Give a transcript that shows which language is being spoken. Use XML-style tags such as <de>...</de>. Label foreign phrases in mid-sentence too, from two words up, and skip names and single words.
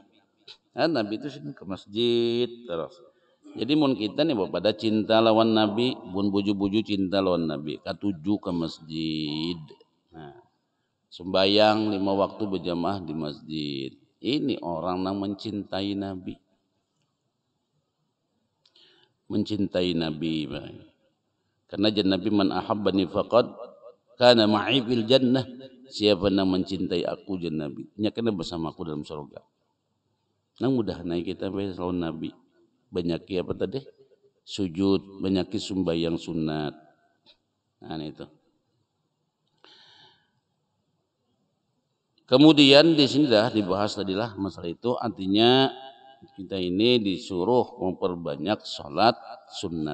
<bjn>Nah, Nabi itu sini ke masjid terus. Jadi mun kita nih pada cinta lawan Nabi, bun buju-buju cinta lawan Nabi, katuju ke masjid.</bjn> <id>Nah, sembayang 5 waktu berjamaah di masjid. Ini orang yang mencintai Nabi. Mencintai Nabi. Karena jan Nabi</id> <ar>man ahabbani faqad kana ma'i fil jannah.</ar> <id>Siapa yang mencintai aku jan Nabi, nya kena bersama aku dalam surga.</id> <bjn>Nang mudah naik kita lawan Nabi. Banyaki apa tadi? Sujud, banyaki sumbayang sunat.</bjn> <id>Nah itu. Kemudian di sini dah dibahas tadilah masalah itu, artinya kita ini disuruh memperbanyak sholat sunat.</id>